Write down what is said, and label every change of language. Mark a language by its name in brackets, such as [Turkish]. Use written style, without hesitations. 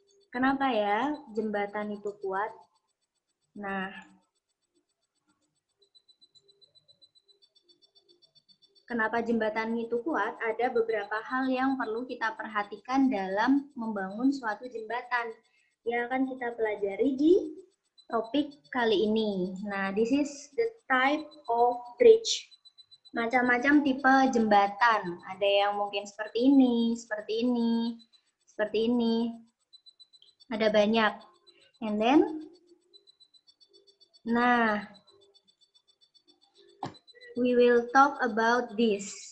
[Indonesian] Kenapa ya jembatan itu kuat? Nah, kenapa jembatan itu kuat? Ada beberapa hal yang perlu kita perhatikan dalam membangun suatu jembatan yang akan kita pelajari di topik kali ini. [English] Nah, this is the type of bridge. [Indonesian] Macam-macam tipe jembatan. Ada yang mungkin seperti ini, seperti ini, seperti ini. Ada banyak. [English] And then, nah, we will talk about this.